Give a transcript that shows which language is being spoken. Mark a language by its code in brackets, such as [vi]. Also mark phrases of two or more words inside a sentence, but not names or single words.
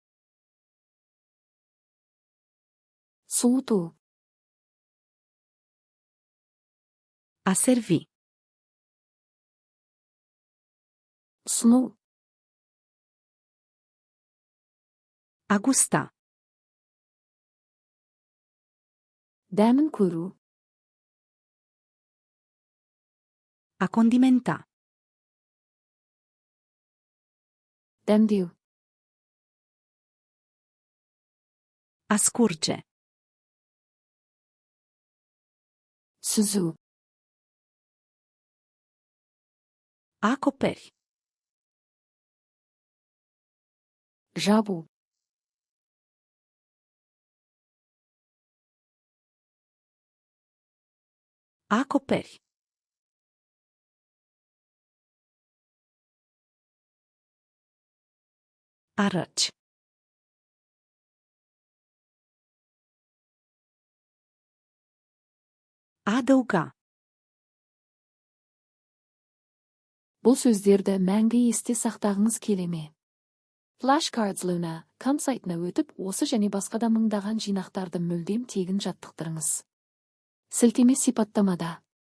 [kk] Суыту. [ro] A servi. [kk] Ұсыну. [ro] A gusta. [kk] Дәмін көру. [ro] A condimenta. [kk] Дәмдеу. [ro] A scurge. [kk] Сүзу. [ro] A acoperi. [kk] Жабу. [ro] A acoperi. A răci. A adăuga. [kk] Бұл сөздерді мәңгі есте сақтағыңыз келе ме? Flashcards Luna.com сайтына өтіп, осы және басқа да мыңдаған жинақтарды мүлдем тегін жаттықтырыңыз. Сілтеме сипаттамада.